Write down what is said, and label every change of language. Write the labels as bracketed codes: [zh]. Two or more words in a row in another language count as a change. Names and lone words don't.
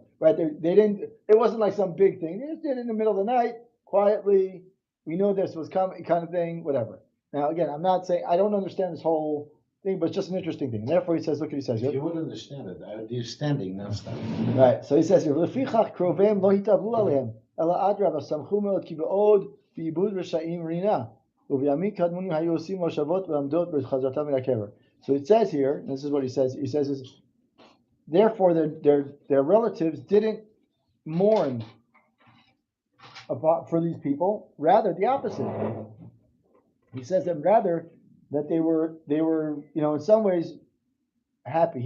[en] Right? They didn't. It wasn't like some big thing. They just did it in the middle of the night, quietly. We know this was coming, kind of thing. Whatever. Now, again, I'm not saying I don't understand this whole thing, but it's just an interesting thing. And therefore, he says, look what he says here. If you would understand it, I'd be standing, not standing. Right. So he says here, [he] "לפיכך קרוביהם לא התאבלו עליהם אלא אדרבה שמחו מאוד כי באבוד רשעים רנה ובימים קדמונים היו עושים מושבות ועמידות בחצותם מן הקבר." [en] So it says here, and this is what he says. He says is, therefore their relatives didn't mourn for these people. Rather, the opposite. He says that rather that they were in some ways happy.